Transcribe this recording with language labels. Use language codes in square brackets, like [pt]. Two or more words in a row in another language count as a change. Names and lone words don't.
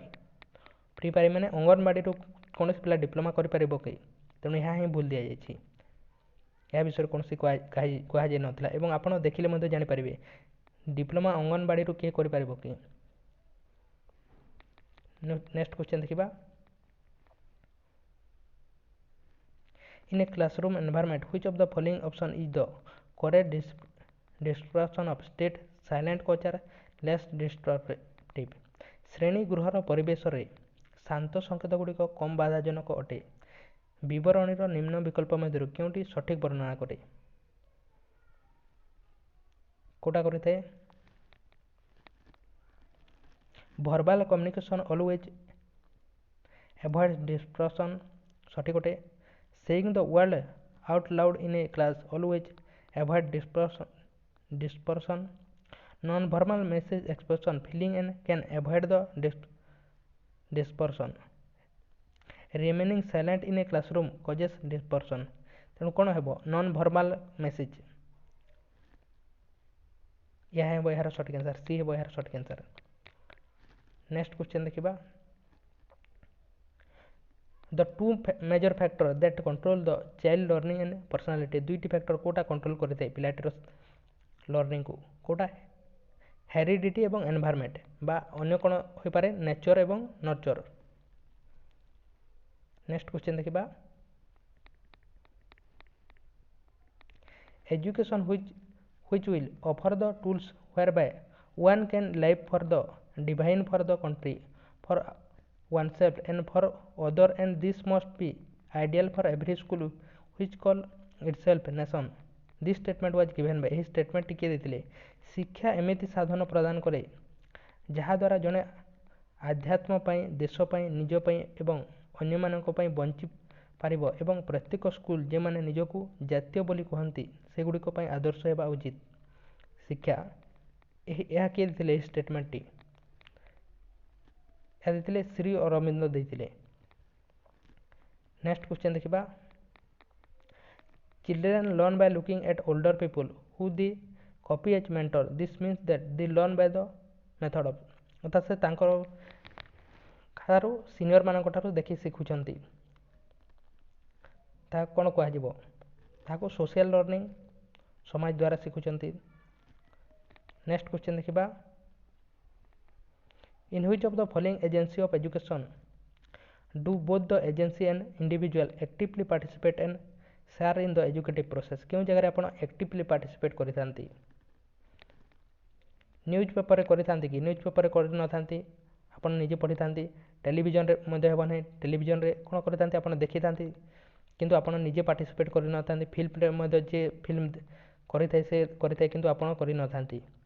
[en] pre primary [or] ମାନେ ଅଙ୍ଗନବାଡ଼ିରୁ କୌଣସି ପିଲା ଡିପ୍ଲୋମା କରିପାରିବ କି? ତେଣୁ ଏହା ହିଁ ଭୁଲ ଦିଆଯାଇଛି। ଏହା ବିଷୟରେ କୌଣସି କୁହାଯାଇନଥିଲା ଏବଂ ଆପଣ ଦେଖିଲେ ମଧ୍ୟ ଜାଣିପାରିବେ ଡିପ୍ଲୋମା ଅଙ୍ଗନବାଡ଼ିରୁ କିଏ କରିପାରିବ କି? [en] next question [or] ଦେଖିବା। [en] In a classroom environment, which of the following option is the correct description of state silent culture less disruptive? [or] ଶ୍ରେଣୀ ଗୃହର ପରିବେଶରେ ଶାନ୍ତ ସଂକେତଗୁଡ଼ିକ କମ୍ ବାଧାଜନକ ଅଟେ। ବିବରଣୀର ନିମ୍ନ ବିକଳ୍ପ ମଧ୍ୟରୁ କେଉଁଟି ସଠିକ୍ ବର୍ଣ୍ଣନା କରେ? କେଉଁଟା କରିଥାଏ? [en] verbal communication always avoid dispersion [or] ସଠିକ୍ ଅଟେ। [en] Saying the word out loud in a class always avoid dispersion। Non-verbal message expression feeling and can avoid the dispersion। Remaining silent in a classroom causes dispersion। [or] ତେଣୁ କ'ଣ ହେବ? [en] non verbal message. [or] ଏହା ହେବ ଏହାର ସଠିକ୍ ଆନ୍ସର୍। ସି ହେବ ଏହାର ସଠିକ୍ ଆନ୍ସର୍। [en] next question [or] ଦେଖିବା। [en] The two major factors that control the child learning and personality। [or] ଦୁଇଟି ଫ୍ୟାକ୍ଟର କେଉଁଟା କଣ୍ଟ୍ରୋଲ କରିଥାଏ ପିଲାଟିର ଲର୍ଣ୍ଣିଂକୁ? କେଉଁଟା? ହେରିଡ଼ିଟି ଏବଂ ଏନଭାରମେଣ୍ଟ ବା ଅନ୍ୟ କ'ଣ ହୋଇପାରେ? ନେଚର ଏବଂ ନର୍ଚର। [en] next question [or] ଦେଖିବା। [en] Education which will offer the tools whereby one can live for the divine, for the country, for oneself and for other, and this must be ideal for every school which call itself nation। This statement was given by। [or] ଏହି ଷ୍ଟେଟମେଣ୍ଟଟି କିଏ ଦେଇଥିଲେ? ଶିକ୍ଷା ଏମିତି ସାଧନ ପ୍ରଦାନ କରେ ଯାହାଦ୍ୱାରା ଜଣେ ଆଧ୍ୟାତ୍ମ ପାଇଁ, ଦେଶ ପାଇଁ, ନିଜ ପାଇଁ ଏବଂ ଅନ୍ୟମାନଙ୍କ ପାଇଁ ବଞ୍ଚି ପାରିବ ଏବଂ ପ୍ରତ୍ୟେକ ସ୍କୁଲ ଯେଉଁମାନେ ନିଜକୁ ଜାତୀୟ ବୋଲି କହନ୍ତି ସେଗୁଡ଼ିକ ପାଇଁ ଆଦର୍ଶ ହେବା ଉଚିତ। ଶିକ୍ଷା ଏହା କିଏ ଦେଇଥିଲେ? ଏହି ଷ୍ଟେଟମେଣ୍ଟଟି ଏହା ଦେଇଥିଲେ ଶ୍ରୀ ଅରବିନ୍ଦ ଦେଇଥିଲେ। [en] next question [or] ଦେଖିବା। [en] Children learn by looking at older people who they copy as mentor। This means that they learn by the method of। [or] ଅର୍ଥାତ୍ ସେ ତାଙ୍କର ଠାରୁ ସିନିୟରମାନଙ୍କ ଠାରୁ ଦେଖି ଶିଖୁଛନ୍ତି। ତାହା କ'ଣ କୁହାଯିବ? ତାହାକୁ [en] social learning, [or] ସମାଜ ଦ୍ୱାରା ଶିଖୁଛନ୍ତି। [en] next question [or] ଦେଖିବା, [en] in which of the following agency of education do both the agency and individual actively participate and share in the educative process? [or] କେଉଁ ଜାଗାରେ ଆପଣ [en] actively participate [or] କରିଥାନ୍ତି? ନ୍ୟୁଜ୍ ପେପରରେ କରିଥାନ୍ତି କି? ନ୍ୟୁଜ୍ ପେପରରେ କରିନଥାନ୍ତି, ଆପଣ ନିଜେ ପଢ଼ିଥାନ୍ତି। ଟେଲିଭିଜନରେ ମଧ୍ୟ ହେବ ନାହିଁ, ଟେଲିଭିଜନରେ କ'ଣ କରିଥାନ୍ତି? ଆପଣ ଦେଖିଥାନ୍ତି, କିନ୍ତୁ ଆପଣ ନିଜେ ପାର୍ଟିସିପେଟ୍ କରିନଥାନ୍ତି। ଫିଲ୍ମରେ ମଧ୍ୟ ଯିଏ ଫିଲ୍ମ କରିଥାଏ ସେ କରିଥାଏ, କିନ୍ତୁ ଆପଣ କରିନଥାନ୍ତି।